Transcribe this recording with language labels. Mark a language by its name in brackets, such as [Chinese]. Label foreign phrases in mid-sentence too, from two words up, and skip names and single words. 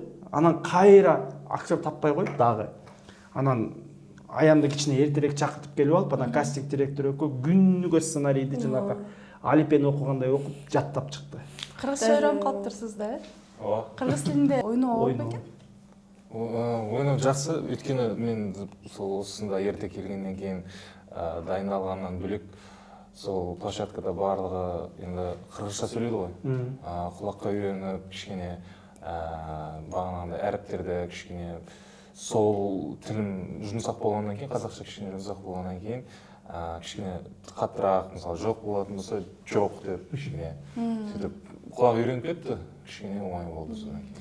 [Kyrgyz] Анан кайра актер таппай коюп дагы. Анан аянды кичине эртерээк чакыртып келип алып, анан кастинг директору күнүгө сценарийди жанагы Алипени окугандай окуп жаттап чыкты. Кыргызча үйрөнүп калыптырсыз да, э? Ооба. Кыргыз тилинде ойноо болот бекен? Ойноо жакшы, өйткөнү мен сол осында эрте келгенден кийин дайындалгандан бөлөк сол площадкада баардыгы енді кыргызча сүйлөйдү ғой. Кулакка үйрөнүп, кичине баганагындай әріптерді кичине сол тилим жумсак болгондон кийин, казакча кичине жумсак болгондон кийин кичине каттыраак, мисалы жок болотун болсо жок деп кичине сөйтүп кулак үйрөнүп кетти, кичине оңой болду содан кийин.